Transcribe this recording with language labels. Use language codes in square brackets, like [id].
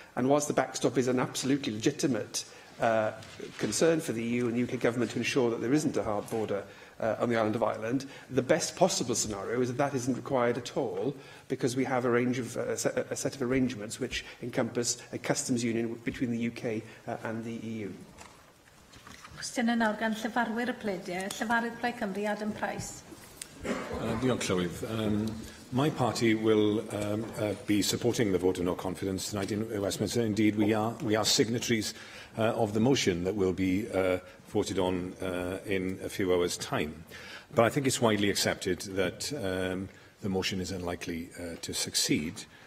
[en] And whilst the backstop is an absolutely legitimate concern for the EU and the UK Government to ensure that there isn't a hard border on the island of Ireland, the best possible scenario is that that isn't required at all, because we have a set of arrangements which encompass a customs union between the UK and the EU. [cy] Cwestiwn yn nawr gan Llyfarwyr y Pleidiau, Llyfarydd Plaid Cymru, Adam Price. Diolch, Llywydd. [en] My party will be supporting the vote of no confidence tonight in Westminster. Indeed, we are signatories of the motion that will be voted on in a few hours' time. But I think it's widely accepted that the motion is unlikely to succeed.